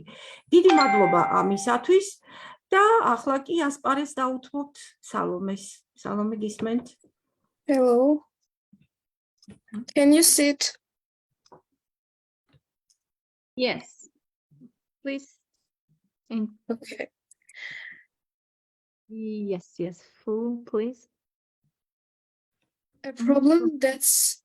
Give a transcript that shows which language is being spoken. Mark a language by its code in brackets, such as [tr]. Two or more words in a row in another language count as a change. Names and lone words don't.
[ka] დიდი მადლობა ამისათვის და ახლა კი ასპარეზს დაუთმობთ სალომეს. სალომე, გისმენთ? [en] Hello. Can you sit? Yes. Please. Okay. Yes, full, please. A problem that's...